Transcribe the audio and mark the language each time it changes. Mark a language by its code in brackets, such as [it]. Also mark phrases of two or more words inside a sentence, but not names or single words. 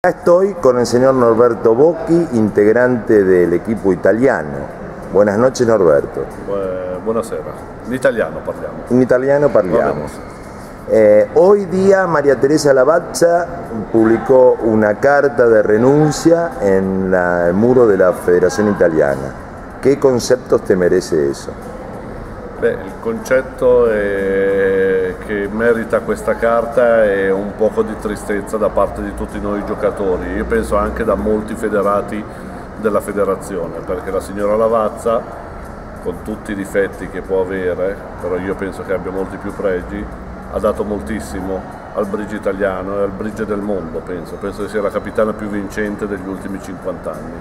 [es] Estoy con el señor Norberto Bocchi, integrante del equipo italiano. Buenas noches, Norberto. [it] Buonasera. In italiano parliamo. In italiano parliamo. [es] Hoy día María Teresa Lavazza publicó una carta de renuncia en el muro de la Federación Italiana. ¿Qué conceptos te merece eso? [it] Il concetto che merita questa carta è un poco di tristezza da parte di tutti noi giocatori, io penso anche da molti federati della federazione, perché la signora Lavazza, con tutti i difetti che può avere, però io penso che abbia molti più pregi, ha dato moltissimo al bridge italiano e al bridge del mondo, penso che sia la capitana più vincente degli ultimi 50 anni.